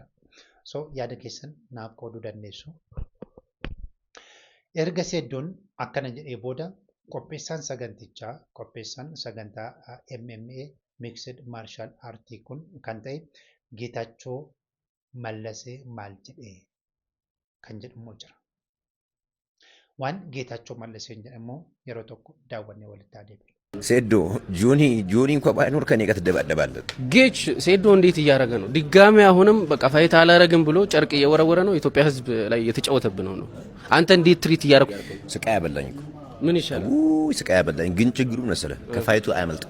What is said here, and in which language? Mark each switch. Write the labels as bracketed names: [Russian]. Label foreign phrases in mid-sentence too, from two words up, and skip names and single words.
[Oromo] So yaada keessan naaf qooduu dandeessu. Erga Seddoon akkana jedhee booda qopheessaan sagantaa MMA [English] Mixed Martial Arts [Oromo] kun kan ta'e Geetaachoo Mallasee maal jedhee kan jedhamu jira. Waan Geetaachoo Mallasee jedhamu yeroo tokko daawwannee walitti adeemne. [Amharic] Seddoo ጆኒ እንኳን ባይኖር ከኔ ጋር ትደባደባለህ። ጌች ሴዶ እንዴት እያደረገ ነው? ድጋሚ አሁንም በቃ ፋይት አላረግም ብሎ ጨርቅ እየወረወረ ነው። ኢትዮጵያ ሕዝብ ላይ የተጫወተብን ነው። አንተ እንዴት ትሪት እያደረኩ ስቃይ ያበላኝ እኮ ምን ይሻላል? ስቃይ ያበላኝ ግን ችግሩ መሰለህ ከፋይቱ አያመልጥም